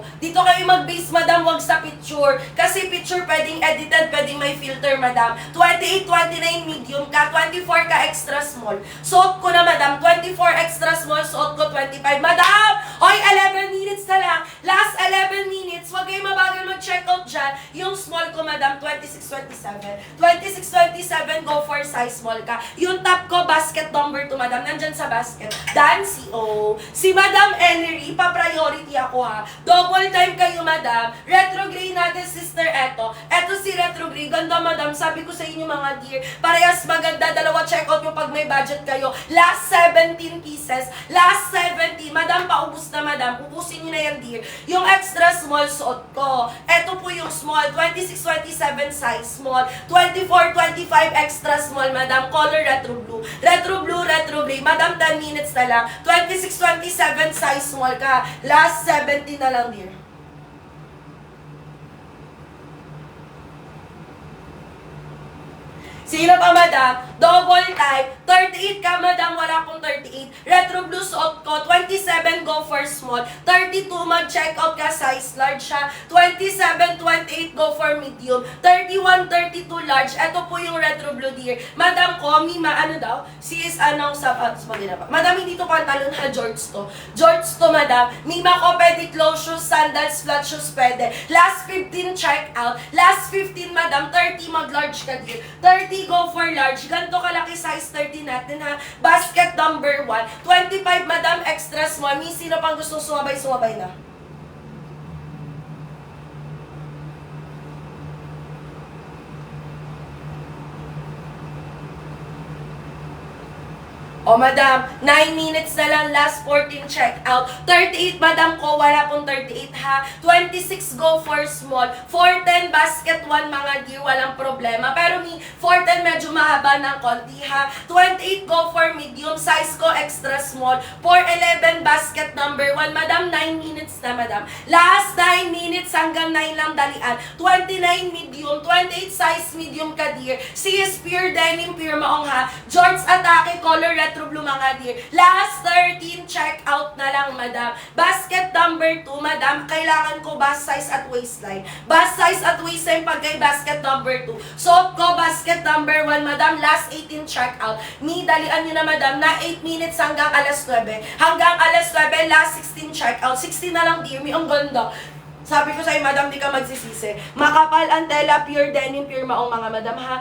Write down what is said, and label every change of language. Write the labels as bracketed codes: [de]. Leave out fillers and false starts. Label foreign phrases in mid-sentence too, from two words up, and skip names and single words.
[tl] Dito kayo mag-base, madam, wag sa picture. Kasi picture pwedeng edited, pwedeng may filter, madam. 28-29 medium ka, 24 ka [en] extra small. [tl] Suot ko na, madam, 24 [en] extra small, [tl] suot ko 25. Madam! Hoy, 11 minutes na lang. [en] Last 11 minutes, [tl] wag kayo mabagal mag- [en] check out [tl] dyan. Yung small ko, madam, 26-27. 26-27, [en] go for size small [tl] ka. Yung top ko, [en] basket number 2, [tl] madam. Nandyan sa basket. Dan, C.O. Si Madam Ellie, ipa-priority ako, ha. [en] Double time [tl] kayo, madam. [en] Retro gray [tl] natin, sister, eto. Eto si [en] retro gray. [tl] Ganda, madam. Sabi ko sa inyo, mga dear. Parehas maganda. Dalawa [en] check out [tl] nyo pag may budget kayo. [en] Last 17 pieces. Last 17. [tl] Madam, paubos na, madam. Ubusin nyo na yan, dear. Yung [en] extra small [tl] suot ko. Eto po yung small. 26-27 [en] size small. 24-25 extra small, madam. Color retro blue. Retro blue, retro gray. Madam, 10 minutes [tl] na lang. [en] 26-27 size small ka. [tl] Last 17 na lang, dear. Sino pa, madam? [en] Double type. [tl] 38 ka, madam. Wala pong 38. [en] Retro blue [tl] suot ko. 27 [en] go for small. [tl] 32 mag- [en] check out [tl] ka. [en] Size large [tl] siya. 27-28 [en] go for medium. [tl] 31-32 large. Ito po yung [en] retro blue, [tl] dear. Madam ko, Mima, ano daw? Sis, anong sapatos mo din ba? Madam, hindi to pantalon, ha? George to. George to, madam. Mima ko, pwede [en] close shoes, [tl] sandals, [en] flat shoes, [tl] pwede. [en] Last 15 check out. Last 15, madam. [tl] 30 mag-large ka, dear. 30 [en] go for large. [tl] Ganto kalaki size 30 natin, ha. [en] Basket number 1. [tl] 25, madam, [en] extra small. [tl] Mi, sino pang gustong sumabay na? O, madam, 9 minutes na lang, [en] last 14 check out. [tl] 38, madam ko, wala pong 38, ha. 26 [en] go for small. [tl] 410 basket 1, mga dear, walang problema. Pero mi, 410 medyo mahaba ng konti, ha. 28 [en] go for medium, [tl] size ko [en] extra small. [tl] 411 [en] basket number 1, [tl] madam, 9 minutes na, madam. [en] Last 9 minutes [tl] hanggang 9 lang dalian. 29 medium, 28 [en] size medium [tl] ka, dear. CS [en] pure denim, [tl] pure maong, ha. George Atake, [en] color retro blue, [tl] mga dear. [en] Last 13 check out [tl] na lang, madam. [en] Basket number 2, [tl] madam. Kailangan ko [en] bust size [tl] at waistline. [en] Bust size [tl] at waistline pag kay [en] basket number 2. [tl] Suot ko [en] basket number 1, [tl] madam. [en] Last 18 check out. [tl] Mi, dalian nyo na, madam, na 8 minutes hanggang alas 9. Hanggang alas 9, [en] last 16 check out. [tl] 16 na lang, dear. Mi, ang ganda. Sabi ko sa'yo, madam, di ka magsisisi. Makapal ang tela, [en] pure denim, [tl] pure maong, mga madam, ha.